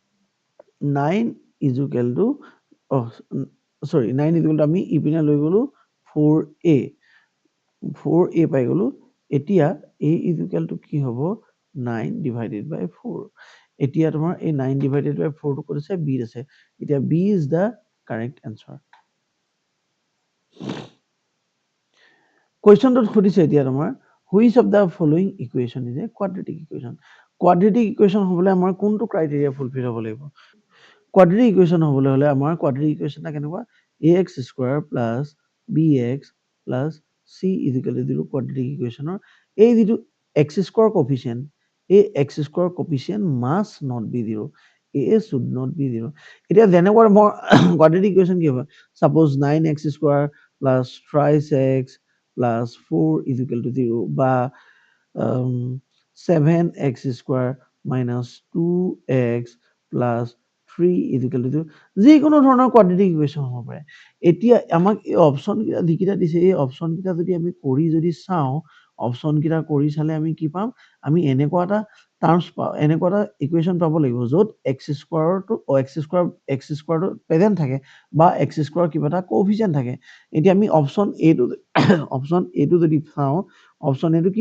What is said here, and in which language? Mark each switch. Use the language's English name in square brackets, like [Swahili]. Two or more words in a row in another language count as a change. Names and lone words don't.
[Assamese] = আমি ইপিনে লৈ গলো 4a 4a পাই গ'লো এতিয়া [English] a is equal to [Assamese] কি হ'ব [English] 9 divided by 4 [Assamese] এতিয়া তোমাৰ এই [English] 9 divided by 4 [Assamese] টো ক'ত আছে b ত আছে এতিয়া [English] b is the correct answer [Assamese] কুৱেশ্যনটোত সুধিছে এতিয়া তোমাৰ [English] which of the following equation is a quadratic equation quadratic equation [Assamese] হ'বলৈ আমাৰ কোনটো ক্ৰাইটেৰিয়া ফুলফিল হ'ব লাগিব [English] quadratic equation [Assamese] হ'বলৈ হ'লে আমাৰ [English] quadratic equation [Assamese] টা কেনেকুৱা [English] ax square plus bx plus c is equal to 0 quadratic equation [Assamese] এই যিটো [English] x square coefficient এই x square coefficient must not be 0 a should not be 0 [Assamese] এতিয়া যেনেকুৱা মই [English] quadratic equation [Assamese] কি হ'ব [English] suppose 9x square plus thrice x plus 4 is equal to 0 বা 7x square minus 2x plus 3 is equal to 0 [Assamese] যিকোনো ধৰণৰ [English] quadratic equation [Assamese] হ'ব পাৰে এতিয়া আমাক এই অপচন কেইটা যিকেইটা দিছে এই অপচন কেইটা যদি আমি কৰি যদি চাওঁ অপচন কেইটা কৰি চালে আমি কি পাম আমি এনেকুৱা এটা টাৰ্মছ পাওঁ এনেকুৱা এটা ইকুৱেশ্যন পাব লাগিব য'ত [English] x squareটো x squareটো [Assamese] প্ৰেজেণ্ট থাকে বা [English] x square [Assamese] কিবা এটা কোএফিচিয়েণ্ট থাকে এতিয়া আমি অপচন এটো অপচন এটো যদি চাওঁ অপচন এটো কি